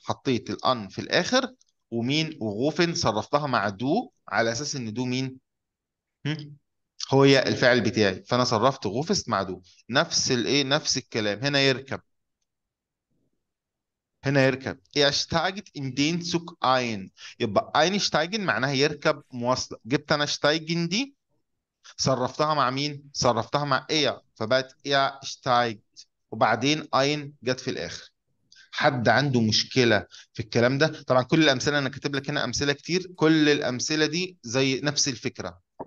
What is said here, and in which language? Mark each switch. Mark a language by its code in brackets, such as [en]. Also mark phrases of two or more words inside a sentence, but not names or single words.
[ar] حطيت الان في الاخر، ومين؟ وغوفن صرفتها مع دو على اساس ان دو مين؟ هم؟ هي الفعل بتاعي، فانا صرفت غوفست مع دو. نفس الايه؟ نفس الكلام هنا. يركب، هنا يركب. [de] اشتاجت in den Zug ein. [ar] يبقى einsteigen معناها يركب مواصلة. جبت انا شتايجن دي صرفتها مع مين؟ صرفتها مع ايه، فبقت ايه steigt. وبعدين ein جت في الاخر. حد عنده مشكلة في الكلام ده؟ طبعا كل الامثلة انا كاتب لك هنا امثلة كتير، كل الامثلة دي زي نفس الفكرة.